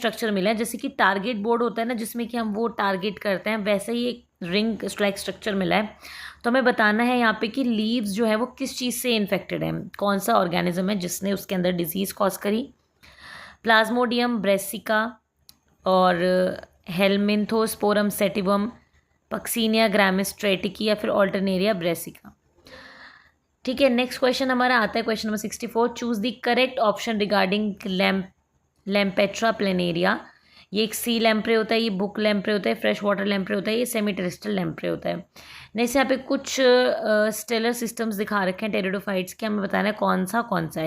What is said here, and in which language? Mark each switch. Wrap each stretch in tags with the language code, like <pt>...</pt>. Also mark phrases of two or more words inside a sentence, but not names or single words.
<hi>जैसे कि</hi> <en>target board</en> <hi>होता है ना जिसमें कि हम वो टारगेट करते हैं, वैसे ही एक</hi> <en>ring like structure</en> <hi>मिला है, तो हमें बताना है यहाँ पे कि लीव्स जो है वो किस चीज़ से इन्फेक्टेड है, कौन सा ऑर्गेनिज्म है जिसने उसके अंदर</hi> <en>disease cause</en> <hi>करी। प्लाज्मोडियम ब्रेसिका और हेलमिंथोस्पोरम सेटिवम, पक्सीनिया ग्रामिस ट्रेटिकी या फिर ऑल्टरनेरिया ब्रेसिका। ठीक है,</hi> <en>next question</en> <hi>हमारा आता है</hi> <en>question number 64. choose the correct option regarding Lampetra planeri.</en> <hi>ये एक</hi> <en>sea lamprey</en> <hi>होता है, ये</hi> <en>book lamprey</en> <hi>होता है,</hi> <en>fresh water lamprey</en> <hi>होता है, ये</hi> <en>semi terrestrial lamprey</en> <hi>होता है। नेक्स्ट यहाँ पे कुछ</hi> <en>stellar systems</en> <hi>दिखा रखे हैं टेरिडोफाइट्स के, हमें बताना है कौन सा है।</hi>